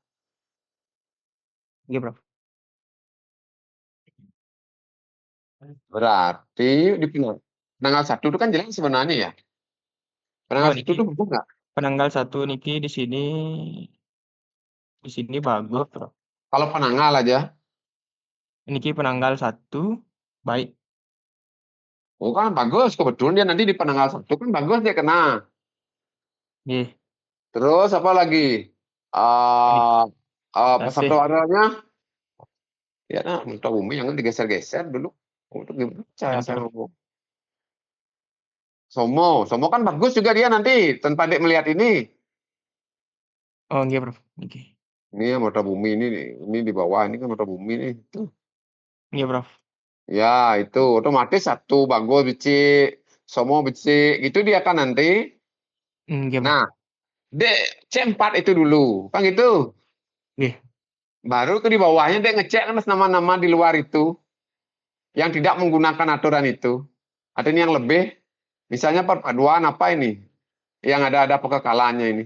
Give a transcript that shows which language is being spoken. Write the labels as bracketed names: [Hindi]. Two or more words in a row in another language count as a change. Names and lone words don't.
[Indonesian] Iya, Prof. Berarti di penanggal satu itu kan jelas sebenarnya ya. Oh, Penanggal satu niki itu betul nggak? penanggal satu niki di sini bagus, Prof. Kalau penanggal aja. Niki penanggal satu baik. Oh kan bagus, kebetulan dia nanti di penanggal satu kan bagus dia kena. Nggih, Terus apa lagi? niki Satu tasih warnanya Ya, nah, Merta Bumi jangan digeser-geser dulu. Untuk gimana cara Oke, saya Prof. ngomong? Somo kan bagus juga dia nanti tanpa Dek melihat ini. Oh, iya, Prof. Oke. Ini ya Merta Bumi ini di bawah ini kan Merta Bumi nih. Tuh. Iya, Prof. Ya, itu otomatis satu bagus becik, somo becik, gitu dia kan nanti. Iya, Prof. Nah, Dek C4 itu dulu, kan gitu. Iya. Baru ke di bawahnya Dek ngecek kan nama-nama di luar itu yang tidak menggunakan aturan itu. Ada ini yang lebih, misalnya perpaduan apa ini, yang ada pekekalannya ini.